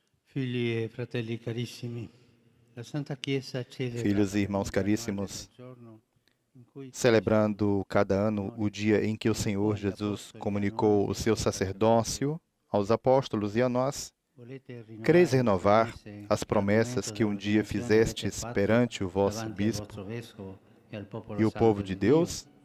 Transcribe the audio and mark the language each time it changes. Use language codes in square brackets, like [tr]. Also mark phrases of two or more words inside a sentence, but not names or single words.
[it] Figli e fratelli carissimi, la Santa Chiesa celebra [pt] Filhos e irmãos caríssimos, [it] il giorno in cui [pt] celebrando cada ano o dia em que o Senhor Jesus comunicou o seu sacerdócio aos apóstolos e a nós, quereis renovar as promessas que um dia fizestes perante o vosso bispo e o povo de Deus?